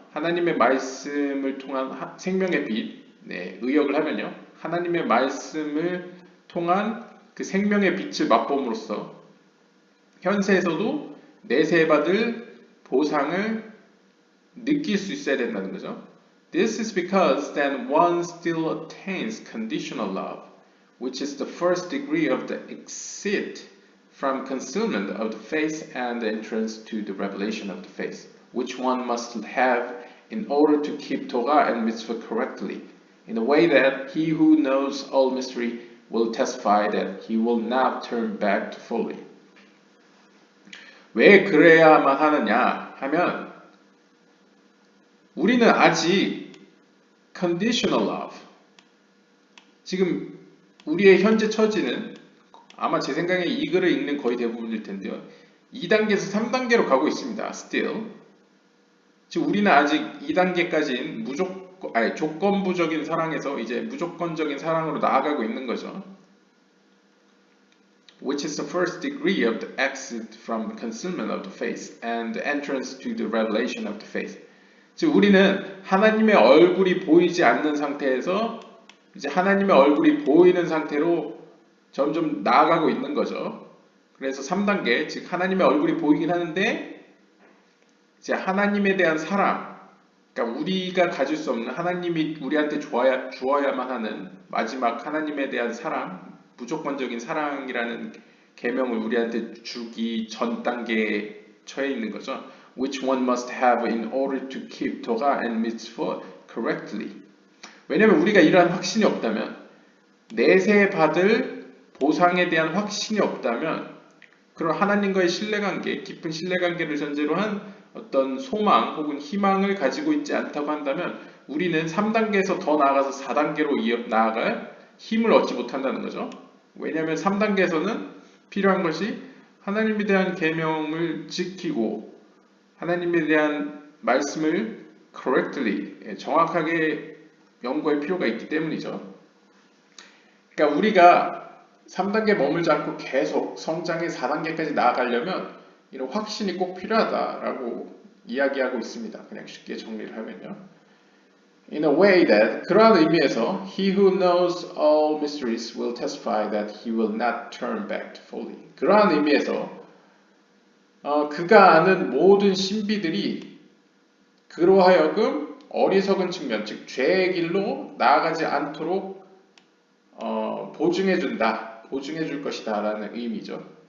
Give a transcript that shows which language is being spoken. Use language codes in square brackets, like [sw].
[ko] 하나님의 말씀을 통한 생명의 빛. 네, 의역을 하면요. 하나님의 말씀을 통한 그 생명의 빛을 맛봄으로써 현세에서도 내세에 받을 보상을 느낄 수 있어야 된다는 거죠. [en] This is because then one still attains conditional love, which is the first degree of the exit from concealment of the faith and the entrance to the revelation of the faith, which one must have in order to keep Torah and mitzvah correctly, in a way that he who knows all mystery will testify that he will not turn back to folly. [ko] 왜 그래야만 하느냐 하면 우리는 아직 [en] conditional love, [ko] 지금 우리의 현재 처지는 아마 제 생각에 이 글을 읽는 거의 대부분일 텐데요. 2단계에서 3단계로 가고 있습니다. [en] Still. [ko] 즉 우리는 아직 2단계까지인 조건부적인 사랑에서 이제 무조건적인 사랑으로 나아가고 있는 거죠. [en] Which is the first degree of the exit from concealment of the faith and the entrance to the revelation of the faith. [ko] 즉 우리는 하나님의 얼굴이 보이지 않는 상태에서 이제 하나님의 얼굴이 보이는 상태로 점점 나아가고 있는 거죠. 그래서 3단계, 즉 하나님의 얼굴이 보이긴 하는데 이제 하나님에 대한 사랑, 그러니까 우리가 가질 수 없는 하나님이 우리한테 주어야만 하는 마지막 하나님에 대한 사랑, 무조건적인 사랑이라는 계명을 우리한테 주기 전 단계에 처해 있는 거죠. [en] Which one must have in order to keep Torah and mitzvah correctly. [ko] 왜냐하면 우리가 이러한 확신이 없다면, 내세 받을 보상에 대한 확신이 없다면, 그런 하나님과의 신뢰관계, 깊은 신뢰관계를 전제로 한 어떤 소망 혹은 희망을 가지고 있지 않다고 한다면 우리는 3단계에서 더 나아가서 4단계로 나아갈 힘을 얻지 못한다는 거죠. 왜냐하면 3단계에서는 필요한 것이 하나님에 대한 계명을 지키고 하나님에 대한 말씀을 correctly, 정확하게 연구할 필요가 있기 때문이죠. 그러니까 우리가 3단계 머물지 않고 계속 성장의 4단계까지 나아가려면 이런 확신이 꼭 필요하다라고 이야기하고 있습니다. 그냥 쉽게 정리를 하면요. [en] In a way that, [ko] 그러한 의미에서 [en] He who knows all mysteries will testify that he will not turn back to folly. [ko] 그러한 의미에서 그가 아는 모든 신비들이 그로 하여금 어리석은 측면, 즉 죄의 길로 나아가지 않도록 보증해준다, 보증해줄 것이다 라는 의미죠.